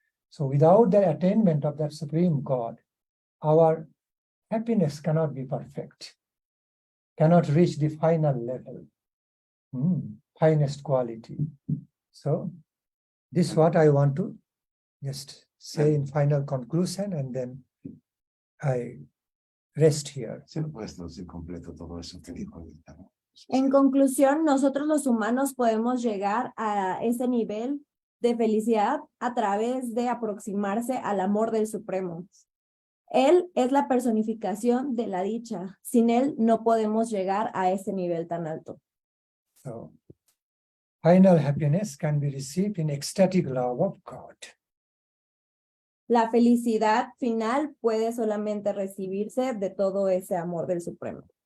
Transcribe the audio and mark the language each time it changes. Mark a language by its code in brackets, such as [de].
[en] So without the attainment of that Supreme God, our happiness cannot be perfect, cannot reach the final level, finest quality. So this is what I want to just say in final conclusion, and then I rest here. [es] Sí, no puedes traducir completo todo eso que dijo ahorita, ¿no? En conclusión, nosotros los humanos podemos llegar a ese nivel de felicidad a través de aproximarse al amor del Supremo. Él es la personificación de la dicha. Sin él no podemos llegar a ese nivel tan alto. [en] So, final happiness can be received in ecstatic love of God. [es] La felicidad final puede solamente recibirse de todo ese amor del Supremo.